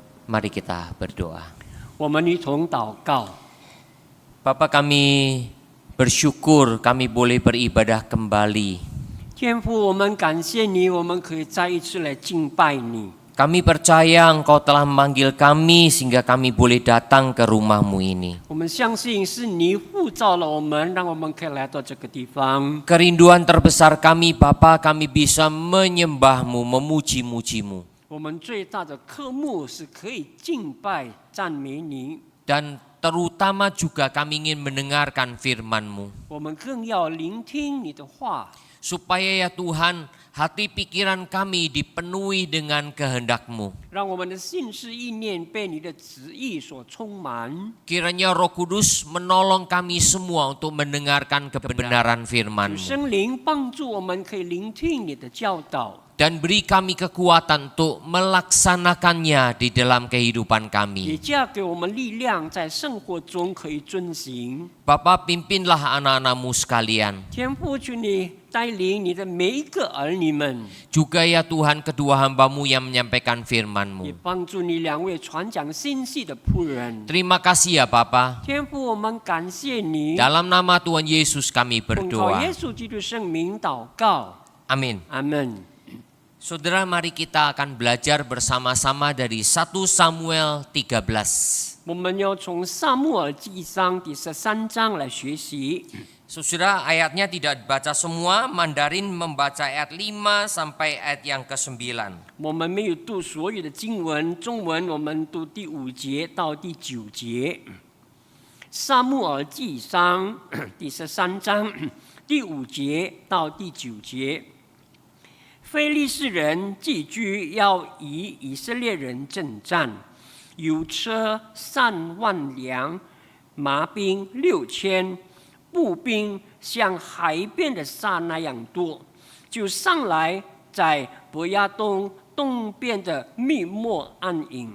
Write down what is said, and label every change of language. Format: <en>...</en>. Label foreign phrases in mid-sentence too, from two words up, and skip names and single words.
<id>Mari kita berdoa.</id> <zh>我们一同祷告。</zh> <id>Bapa, kami bersyukur kami boleh beribadah kembali.</id> <zh>天父，我们感谢你，我们可以再一次来敬拜你。</zh> <id>Kami percaya Engkau telah memanggil kami sehingga kami boleh datang ke rumah-Mu ini.</id> <zh>我们相信是你呼召了我们，让我们可以来到这个地方。</zh> <id>Kerinduan terbesar kami, Bapa, kami bisa menyembah-Mu, memuji-muji-Mu.</id> <zh>我们最大的科目是可以敬拜、赞美你。</zh> <id>Dan terutama juga kami ingin mendengarkan firman-Mu.</id> <zh>我们更要聆听你的话，</zh> <id>Supaya ya Tuhan, hati pikiran kami dipenuhi dengan kehendak-Mu.</id> <zh>让我们的心思意念被你的旨意所充满。</zh> <id>Kiranya Roh Kudus menolong kami semua untuk mendengarkan kebenaran 主 firman-Mu.</id> <zh>圣灵帮助我们可以聆听你的教导，</zh> <id>Dan beri kami kekuatan untuk melaksanakannya di dalam kehidupan 也 kami.</id> <zh>加给我们力量，在生活中可以遵行。</zh> <id>Bapa, pimpinlah anak-anak-Mu sekalian.</id> <zh>天父，求你带领你的每一个儿女们，</zh> <id>Juga ya Tuhan kedua hamba-Mu yang menyampaikan 也 firman-Mu.</id> <zh>帮助你两位传讲信息的仆人。</zh> <id>Terima kasih ya Bapa.</id> <zh>天父，我们感谢你，</zh> <id>Dalam nama Tuhan Yesus kami 奉靠 berdoa.</id> <zh>耶稣基督圣名祷告， Amin. 阿门。</zh> <id>Saudara, mari kita akan belajar bersama-sama dari 1 Samuel 13.</id> <zh>我们要从撒母耳记上第13章来学习。</zh> <id>Saudara, ayatnya tidak dibaca semua. Mandarin membaca ayat 5 sampai ayat yang ke-9.</id> <zh>我们没有读所有的经文，中文我们读第5节到第9节。撒母耳记上第13章第5节到第9节。非利士人寄居，要与以色列人征战，有车3万辆，马兵6000，步兵像海边的沙那样多，就上来在伯亚东东边的密莫安营。</zh>